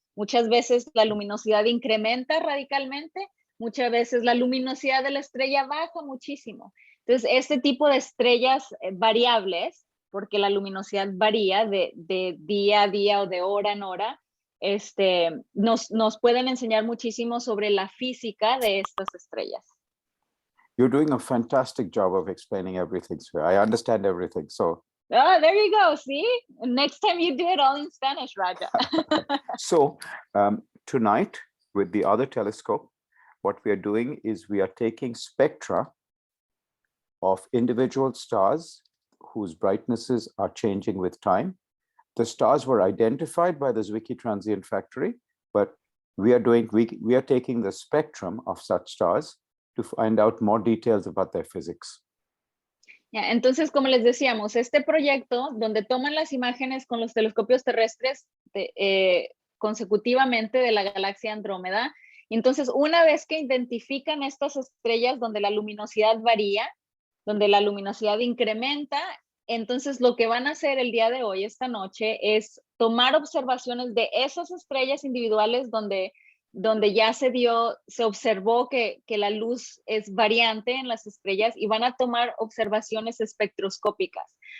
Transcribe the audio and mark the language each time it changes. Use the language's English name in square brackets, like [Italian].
[Spanish] Muchas veces la luminosidad incrementa radicalmente, muchas veces la luminosidad de la estrella baja muchísimo. Entonces, este tipo de estrellas variables, porque la luminosidad varía de día a día o de hora en hora, nos pueden enseñar muchísimo sobre la física de estas estrellas. [English] You're doing a fantastic job of explaining everything, so I understand everything. So, oh, there you go. See, next time you do it all in Spanish, Raja. So tonight with the other telescope, what we are doing is we are taking spectra of individual stars whose brightnesses are changing with time. The stars were identified by the Zwicky Transient Factory, but we are taking the spectrum of such stars to find out more details about their physics. [Spanish] Ya, entonces, como les decíamos, este proyecto donde toman las imágenes con los telescopios terrestres consecutivamente de la galaxia Andrómeda, y entonces una vez que identifican estas estrellas donde la luminosidad varía, donde la luminosidad incrementa, entonces lo que van a hacer el día de hoy, esta noche, es tomar observaciones de esas estrellas individuales donde ya se observó que la luz es variante en las estrellas, y van a tomar observaciones espectroscópicas.